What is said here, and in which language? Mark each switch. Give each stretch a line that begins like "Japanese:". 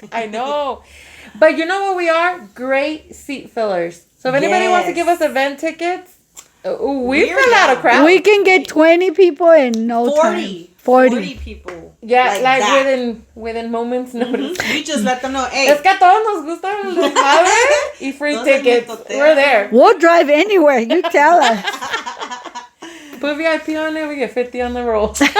English: I know. But you know what we are? Great seat fillers. So if anybody wants to give us event tickets, we fill out a crowd. We can get 20 people in no time. 40 people. Yeah, like within moments notice. We just let them know, hey.
Spanish: Es que a todos nos gusta el desmadre y
English: free tickets. We're there. We'll drive anywhere. You tell us. Put VIP on it, we get 50 on the roll.